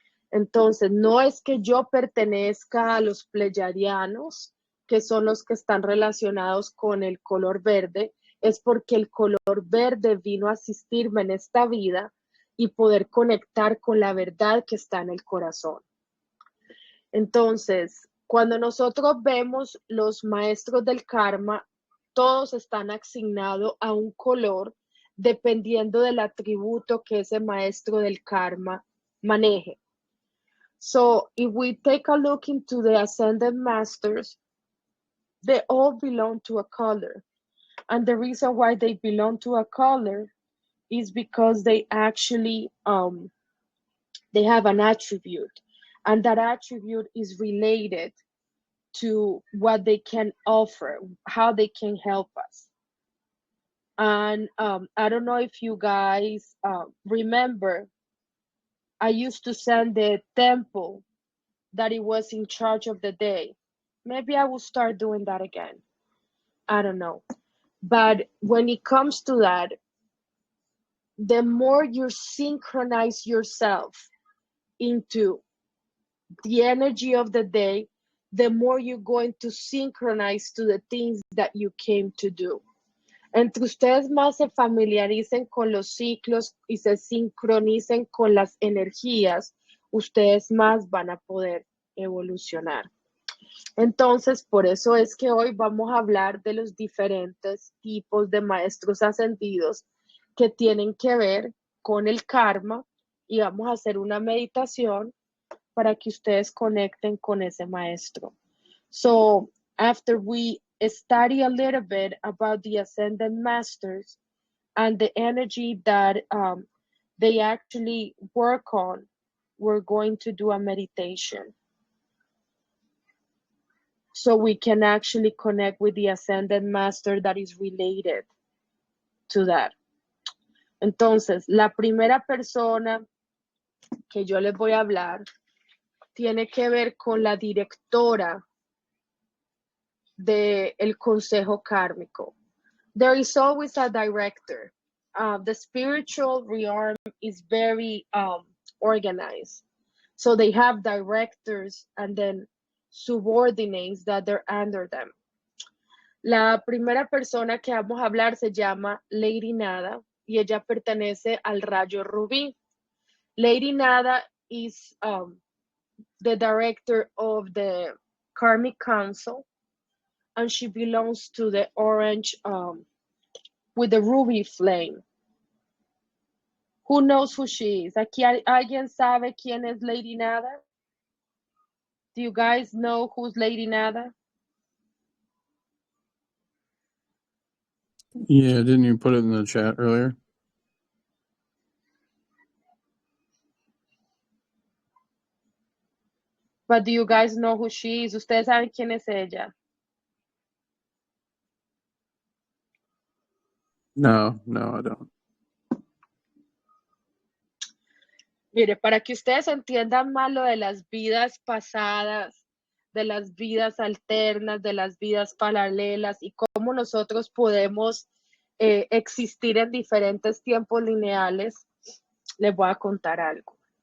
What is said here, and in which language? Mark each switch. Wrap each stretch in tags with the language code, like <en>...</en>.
<es>Entonces, no es que yo pertenezca a los pleyadianos, que son los que están relacionados con el color verde, es porque el color verde vino a asistirme en esta vida y poder conectar con la verdad que está en el corazón. Entonces, cuando nosotros vemos los maestros del karma, todos están asignados a un color dependiendo del atributo que ese maestro del karma maneje.</es> <en>So if we take a look into the ascended masters, they all belong to a color. And the reason why they belong to a color is because they actually they have an attribute, and that attribute is related to what they can offer, how they can help us. And I don't know if you guys remember, I used to send the temple that it was in charge of the day. Maybe I will start doing that again. I don't know. But when it comes to that, the more you synchronize yourself into the energy of the day, the more you're going to synchronize to the things that you came to do.</en> <es>Entre ustedes más se familiaricen con los ciclos y se sincronicen con las energías, ustedes más van a poder evolucionar. Entonces, por eso es que hoy vamos a hablar de los diferentes tipos de maestros ascendidos que tienen que ver con el karma, y vamos a hacer una meditación para que ustedes conecten con ese maestro.</es> <en>So, after we study a little bit about the ascended masters and the energy that they actually work on, we're going to do a meditation, so we can actually connect with the ascended master that is related to that.</en> <es>Entonces, la primera persona que yo les voy a hablar tiene que ver con la directora del consejo kármico.</es> <en>There is always a director. The spiritual realm is very organized. So they have directors and then subordinates that they're under them.</en> <es>La primera persona que vamos a hablar se llama Lady Nada y ella pertenece al rayo rubí.</es> <en>Lady Nada is the director of the Karmic Council, and she belongs to the orange with the ruby flame. Who knows who she is?</en> <es>Aquí alguien sabe quién es Lady Nada?</es> <en>Do you guys know who's Lady Nada? Yeah, didn't you put it in the chat earlier? But do you guys know who she is?</en> <es>¿Ustedes saben quién es ella?</es> <en>No, I don't.</en> <es>Mire, para que ustedes entiendan más lo de las vidas pasadas, de las vidas alternas, de las vidas paralelas y cómo nosotros podemos existir en diferentes tiempos lineales, les voy a contar algo.</es>